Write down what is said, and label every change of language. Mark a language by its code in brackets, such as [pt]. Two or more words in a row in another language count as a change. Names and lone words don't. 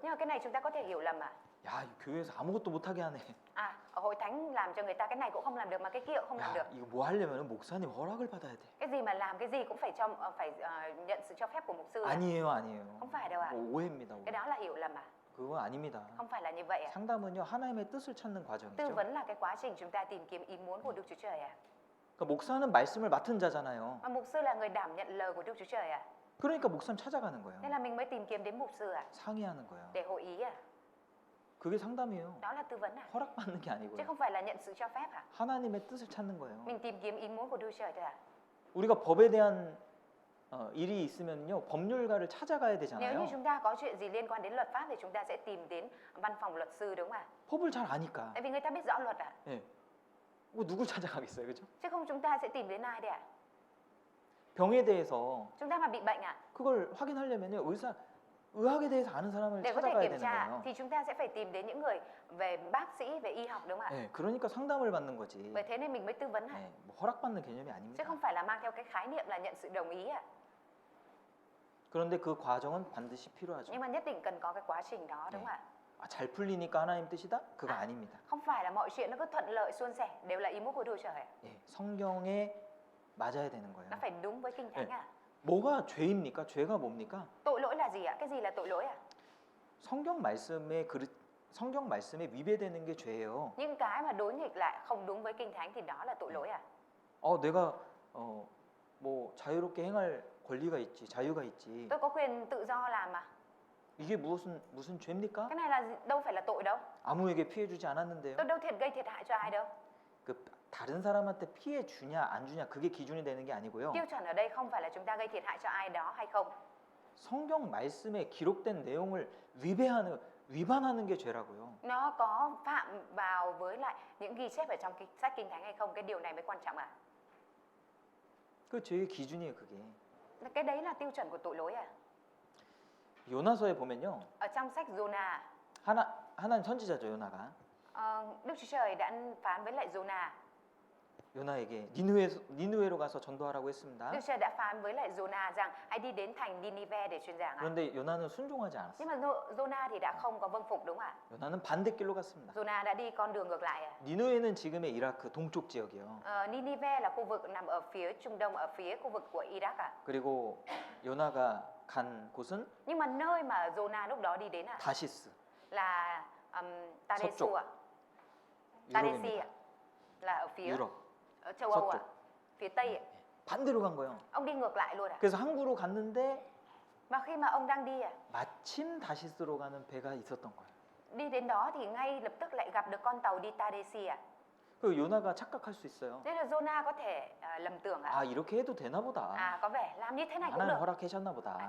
[vi] Nhưng mà cái này chúng ta có thể hiểu lầm ạ. [ko] 야, 이 교회에서 아무것도 못하게 하네. [vi] Ở hội thánh làm cho người ta cái này cũng không làm được mà cái kia cũng không làm [ko] 야, [vi] được. [ko] 이거 뭐 하려면 목사님 허락을 받아야 돼. [vi] Cái gì mà làm cái gì cũng phải nhận sự cho phép của mục sư ạ. [ko] 아니에요, 아니에요. [vi] Không phải đâu ạ. [ko] 오해입니다. [vi] Cái đó là hiểu lầm ạ. [ko] 그거 아닙니다. [vi] Không phải là như vậy ạ. [ko] 상담은요 하나님의 뜻을 찾는 [vi] Tư [ko] 과정이죠. [vi] vấn là cái quá trình chúng ta tìm kiếm ý muốn của Đức Chúa Trời ạ. [ko] 그러니까 목사는 말씀을 맡은 자잖아요. [vi] Mà mục sư là người đảm nhận lời của Đức Chúa Trời ạ. [ko] 그러니까 목사님 찾아가는 거예요. [vi] Nên là mình mới tìm kiếm đến mục sư ạ, [ko] 상의하는 거예요. [vi] để hội ý ạ. [ko] 그게 상담이에요. [vi] Đó là tư vấn ạ. [ko] 허락받는 게 [vi] Chứ [ko] 아니고요. [vi] không phải là nhận sự cho phép ạ. [ko] 하나님의 뜻을 찾는 거예요. [vi] Mình tìm kiếm ý muốn của Đức Chúa Trời thôi ạ. [ko] 우리가 법에 대한 일이 있으면요 법률가를 찾아가야 [vi] Nếu như [ko] 되잖아요. [vi] chúng ta có chuyện gì liên quan đến luật pháp thì chúng ta sẽ tìm đến văn phòng luật sư đúng không ạ? [ko] 법을 잘 아니까. [vi] Tại vì người ta biết rõ luật ạ. [ko] 예. 뭐 누굴 찾아가겠어요, 그죠? [vi] Chứ không chúng ta sẽ tìm đến ai đây ạ? [ko] 병에 대해서 [vi] Chúng ta mà bị bệnh ạ, [ko] 그걸 확인하려면요 의학에 대해서 아는 사람을 [vi] để có thể [ko] 찾아가야 [vi] kiểm [ko] 되는 [vi] tra [ko] 거예요. [vi] thì chúng ta sẽ phải tìm đến những người về bác sĩ, về y học đúng không ạ? [ko] 예, 그러니까 상담을 받는 거지. [vi] Bởi thế nên mình mới tư vấn ạ. [ko] 예, 뭐 허락받는 개념이 [vi] Chứ [ko] 아닙니다. [vi] không phải là mang theo cái khái niệm là nhận sự đồng ý ạ. [ko] 그런데 그 과정은 반드시 필요하죠. [vi] Nhưng mà nhất định cần có cái quá trình đó đúng không ạ? [ko] 잘 풀리니까 하나님 뜻이다? 그거 아닙니다. [vi] Không phải là mọi chuyện nó cứ thuận lợi suôn sẻ đều là ý muốn của Đức Chúa Trời ạ. [ko] 예, 성경에 맞아야 되는 거예요. [vi] Nó phải đúng với Kinh Thánh ạ. [ko] 뭐가 죄입니까? 죄가 뭡니까? [vi] Tội lỗi là gì ạ? Cái gì là tội lỗi ạ? [ko] 성경 말씀에 위배되는 게 죄예요. [vi] Những cái mà đối nghịch lại không đúng với Kinh Thánh thì đó là tội lỗi ạ. [ko] 내가 뭐 자유롭게 행할 권리가 있지, 자유가 있지. [vi] Tôi có quyền tự do làm mà. [ko] 이게 무슨 죄입니까? [vi] Cái này là đâu phải là tội đâu. [ko] 아무에게 피해 주지 않았는데요. [vi] Tôi đâu gây thiệt hại cho ai đâu. [ko] 그 다른 사람한테 피해 주냐 안 주냐 그게 기준이 되는 게 아니고요. [vi] Tiêu chuẩn ở đây không phải là chúng ta gây thiệt hại cho ai đó hay không, [ko] 성경 말씀에 기록된 내용을 위반하는 게 죄라고요. [vi] nó có phạm vào với lại những ghi chép ở trong cái sách kinh thánh hay không, cái điều này mới quan trọng à. [ko] 그 죄의 기준이에요, 그게. [vi] Cái đấy là tiêu chuẩn của tội lỗi à. [ko] 요나서에 보면요. [vi] Ở trong sách Jonah, [ko] 하나님 선지자죠, 요나가. [vi] Đức Chúa Trời đã phán với lại Jonah. [ko] 요나에게 니느웨로 가서 전도하라고 했습니다. [vi] Đức Chúa Trời đã phán với lại Jonah rằng hãy đi đến thành Ninive để truyền giảng à. [ko] 그런데 요나는 순종하지 않았어요. [vi] Nhưng mà Jonah thì đã không có vâng phục đúng không ạ? [ko] 요나는 반대길로 갔습니다. [vi] Jonah đã đi con đường ngược lại à. [ko] 니느웨는 지금의 이라크 동쪽 지역이에요. [vi] Ninive là khu vực nằm ở phía Trung Đông, ở phía khu vực của Iraq à. [ko] 그리고 요나가 간 곳은 [vi] Nhưng mà nơi mà Jonah lúc đó đi đến à [ko] 다시스, [vi] là Taresu [ko] 서쪽. [vi] à. Taresi [ko] 유럽입니다. [vi] à. Là ở phía [ko] 유럽. [vi] ở châu Âu à. [ko] 서쪽. [vi] Phía Tây à. [ko] 반대로 간 거예요. [vi] Ông đi ngược lại luôn à. [ko] 그래서 항구로 갔는데 [vi] Và khi mà ông đang đi à, [ko] 마침 다시스로 가는 배가 있었던 거예요. [vi] đi đến đó thì ngay lập tức lại gặp được con tàu đi Taresi à. [ko] 그 요나가 착각할 수 있어요. [vi] Thế là Jonah có thể lầm tưởng à. [ko] 아 이렇게 해도 되나 보다. [vi] Có vẻ làm như thế này cũng [ko] 하나님 [vi] được. [ko] 허락하셨나 보다.